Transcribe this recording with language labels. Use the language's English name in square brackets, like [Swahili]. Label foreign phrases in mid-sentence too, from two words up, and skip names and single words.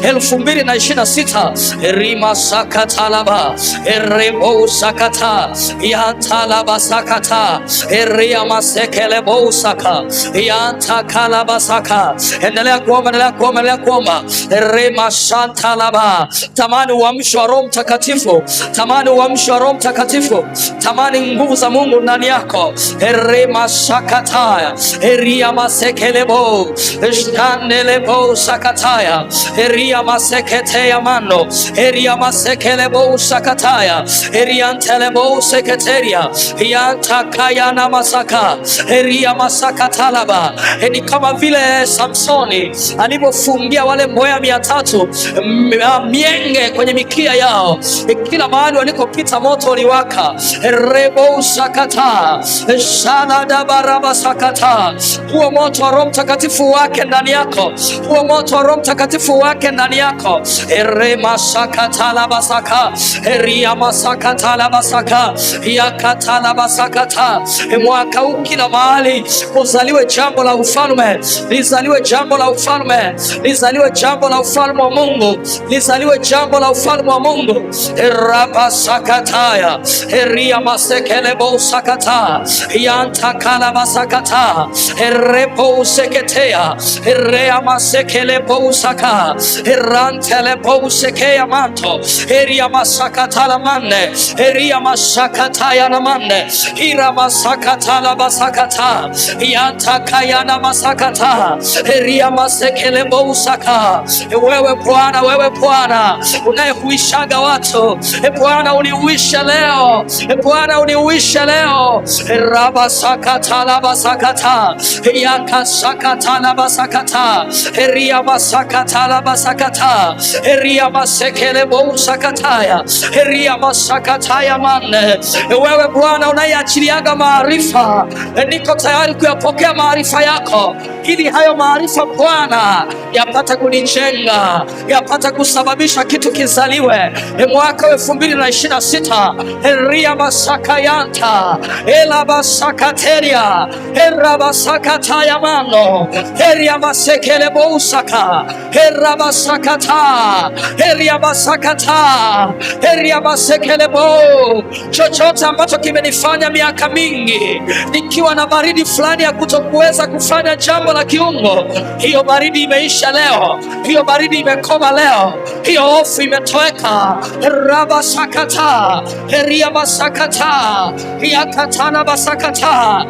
[Swahili] 2026 rima sakatalaba erebo sakata yantalaba sakata eria masekelebo saka yantakalaba saka. Endelea kuomba, rima shantalaba. Tamani uamsho wa Roho Mtakatifu, tamani uamsho wa Roho Mtakatifu, tamani nguvu za Mungu ndani yako. Erema sakataya eria masekelebo shandelebo sakataya eria maseketeya mano eria masekelebo sakataya eriantelebo seketeria yantakaya na masaka eria masakatalaba. Ni kama vile Samsoni alipofungia wale mboya 300 mienge kwenye mikia yao, kila mahali walikopita moto uliwaka. Rebo sakata shana da baraba sakata. Huo moto wa Roho Mtakatifu wake ndani yako, huo moto wa Roho Mtakatifu wake ndani yako. Erema sakata la basaka eria masakata la basaka yakata la basakata. Mwaka huu kila mahali kuzaliwe jambo la ufalme, lizaliwe jambo la ufalme, lizaliwe jambo la ufalme wa Mungu, lizaliwe jambo la ufalme wa Mungu. Eraba sakataya eria masekelebo sakata yantakala basakata erepo seketea erea masekelebo saka erantelebo sekeya manto eria masakata la mane eria masakata ya na mane ira masakata la basakata yantakaya na masakata eria masekelebo saka. Wewe Bwana unayehuishaga watu, Bwana unihuishe leo, Bwana unihuishe leo. Raba sakata la basakata yaka sakata la basakata eria basakata la basakata eria masekelebo sakataya eria masakataya mane. Wewe Bwana unayeachiliaga maarifa, niko tayari kuyapokea maarifa yako, ili hayo maarifa Bwana yapata kunijenga, yapata kusababisha kitu kizaliwe mwaka 2026. Eria masakayanta Elabasakata, Elabasakateria, Erabasakataya mano, Eriamasekelebosaka, Erabasakata, Eriabasakata, Eriabasekelebo. Chochote ambacho kimenifanya miaka mingi nikiwa na baridi fulani ya kutokuweza kufanya jambo la kiungo, hiyo baridi imeisha leo, hiyo baridi imekoma leo, hiyo hofu imetoweka. Rabasakata, Eriabasakata, Yakatana basakata.